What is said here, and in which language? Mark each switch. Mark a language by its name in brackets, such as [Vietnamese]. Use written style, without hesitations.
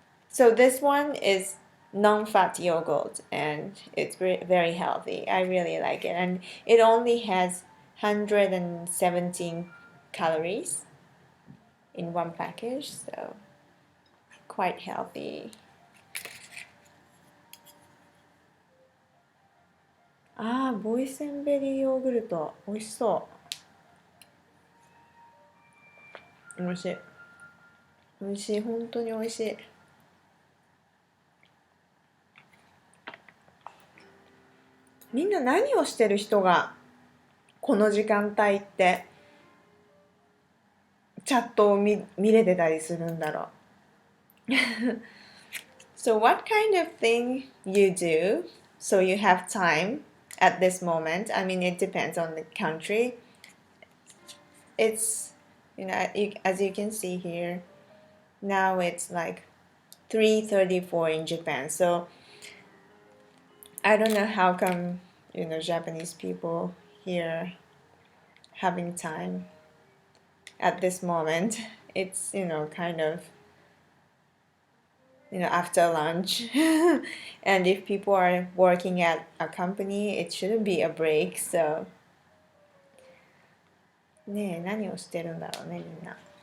[English] So this one is non-fat yogurt and it's very healthy. I really like it, and it only has 117 calories in one package, so quite healthy. [Japanese] ボイセンベリーヨーグルト美味しそう。美味しい。美味しい、本当に美味しい。みんな何をしてる人がこの時間帯ってチャットを見れてたりするんだろう。 [English] So what kind of thing you do so you have time at this moment? I mean, it depends on the country. It's, as you can see here, now it's like 3:34 in Japan. So I don't know how come, Japanese people here having time at this moment. It's, kind of, after lunch. And if people are working at a company, it shouldn't be a break. [Japanese] So ねえ、何をしてるんだろうね、みんな。